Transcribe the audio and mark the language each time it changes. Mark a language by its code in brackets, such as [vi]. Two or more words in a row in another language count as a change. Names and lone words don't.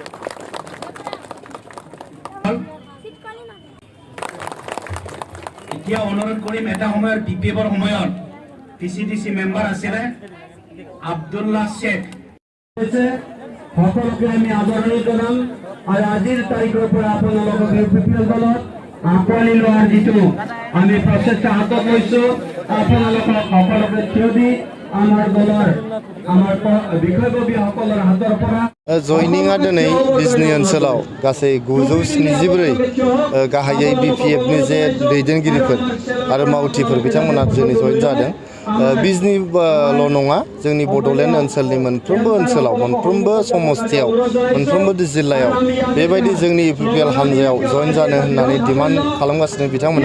[as] এতিয়া অনুৰোধ কৰিম এটা সময়ৰ দ্বিতীয়বাৰ সময়ত টিচিডিচি মেম্বাৰ আছিলে আব্দুল্লাহ শেখ সকলোকে আমি আদৰণি জনাম আৰু আজিৰ তাৰিখৰ পৰা আপোনালোকক ইউপিপিএল দলত আঁকোৱালি লোৱাৰ যিটো আমি প্ৰচেষ্টা হাতত লৈছো আপোনালোকক সকলোকে থিয় দি আমাৰ দলৰ আমাৰ বিষয়ববীয়াসকলৰ হাতৰ পৰা [brx] जयनिंआ दिनै बिजनी ओनसोलाव गासै 974 गाहायै बिपिएफनि जे दैदेनगिरिफोर आरो मावथिफोर बिथांमोना दिनै जयन जादों। बिजनील' नङा जोंनि बड'लेण्ड ओनसोलनि मोनफ्रोमबो ओनसोलाव मोनफ्रोमबो समस्थियाव मोनफ्रोमबो जिल्लायाव बेबायदि जोंनि इउपिपिएल हानजायाव जयन जानो होननानै डिमान्ड खालामगासिनो बिथांमोना।